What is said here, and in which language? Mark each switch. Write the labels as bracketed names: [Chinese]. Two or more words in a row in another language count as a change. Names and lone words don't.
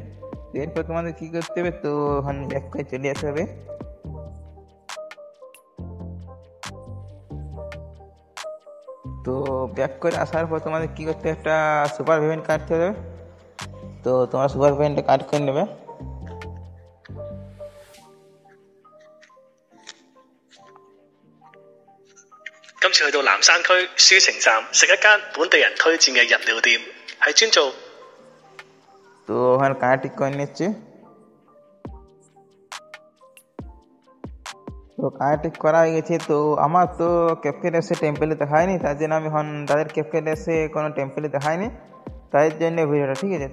[Bangla] এরপর তোমাদের কী করতে হবে, তো ওখানে ব্যাক করে চলে আসতে হবে। তো ব্যাক করে আসার পর তোমাদের কী করতে, একটা [English] super variant [Bangla] কাটতে হবে। তো তোমরা [English] super variant [Bangla] কাট করে নেবে। [Cantonese] 今次去到南山區書城站食一間本地人推薦嘅日料店，係專做。 [Bangla] তো ওখানে কানেক্ট করে নিচ্ছে। তো কানেক্ট করা হয়ে গেছে। তো আমার তো ক্যাপকাট এসে টেম্পেলে দেখায়নি, তার জন্য আমি এখন তাদের ক্যাপকাট এসে কোনো টেম্পেলে দেখায়নি, তাদের জন্য ভিডিওটা, ঠিক আছে।